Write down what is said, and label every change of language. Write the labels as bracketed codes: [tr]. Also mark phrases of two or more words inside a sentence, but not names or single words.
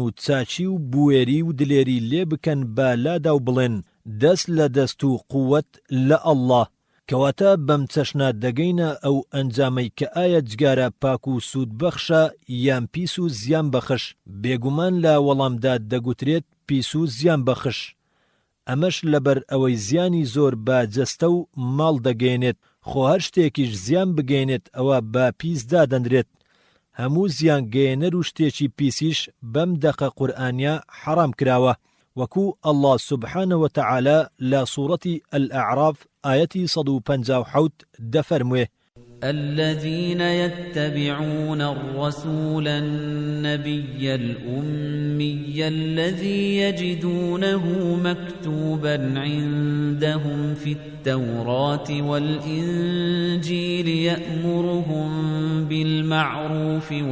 [ckb] و چاچی و بوێری و دلێری لێ بکەن بە لادا و بڵێن دەست لە دەست و قووەت لە ئەڵڵا کەواتە بەم چەشنە دەگەینە ئەو ئەنجامەی کە ئایا جگارە پاک و سوود بەخشە یان پیس و زیان بەخش بێگومان لە وەڵامدا دەگوترێت پیس و زیان بەخش ئەمەش لەبەر ئەوەی زیانی زۆر بە جەستە و ماڵ دەگەێنێت، خۆ هەر شتێکیش زیان بگەێنێت ئەوە بە پیس دادەنرێت. هەموو زیان گەێنەر و شتێکی پیسیش بەم دەقە قورئانیا حەرام کراوە، وەکو [ar] الله سبحانه وتعالى [ckb] لە سوورەتی الأعراف ئاەتی 157 دەفەرموێ: [ar] الذين يتبعون الرسول النبي الأمي الذي يجدونه مكتوبا عندهم في التوراة والإنجيل يأمرهم بالمعروف